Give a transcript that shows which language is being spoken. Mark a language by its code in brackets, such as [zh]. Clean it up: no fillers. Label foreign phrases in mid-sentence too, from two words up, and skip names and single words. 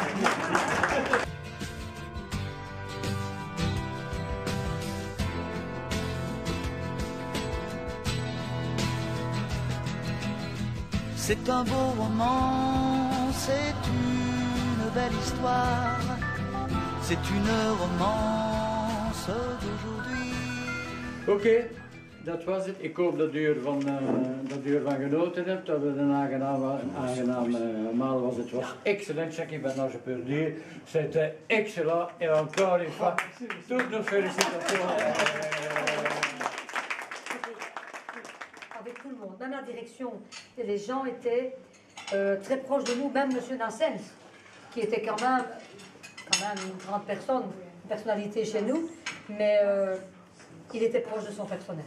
[fr] C'est un beau roman, c'est une belle histoire, c'est une romance d'aujourd'hui. [nl] Ok, dat was het. Ik hoop dat u ervan genoten hebt. Dat het een aangename maal was. Het was excellent. [fr] Jackie Van je peux dire. C'était excellent. Et encore une fois, toutes nos félicitations. Avec tout le monde, même la direction. Et les gens étaient très proches de nous, même M. Nassens, qui était quand même une grande personne, une personnalité chez nous, mais il était proche de son personnel.